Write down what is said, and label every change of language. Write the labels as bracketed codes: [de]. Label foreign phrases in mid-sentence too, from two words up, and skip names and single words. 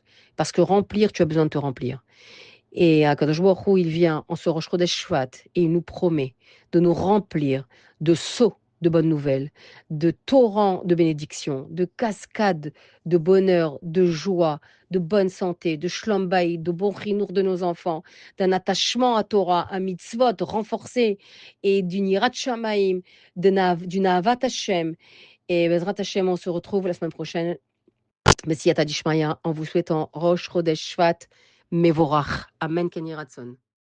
[fr] Parce que remplir, tu as besoin de te remplir. Et [he] הקדוש ברוך הוא, [fr] il vient en ce [he] ראש חודש שבט [fr] et il nous promet de nous remplir de seaux de bonnes nouvelles, de torrents de bénédictions, de cascades de bonheur, de joie, de bonne santé, de [he] שלום בית, [fr] de bon chinour de nos enfants, d'un attachement à Torah, à mitzvot renforcé et d'une [he] יראת שמים, [fr] d'une [he] אהבת השם. Et בעזרת השם, [fr] on se retrouve la semaine prochaine, [arc] בסייעתא דשמיא, [fr] en vous souhaitant [he] ראש חודש שבט מבורך. אמן, כן יהי רצון.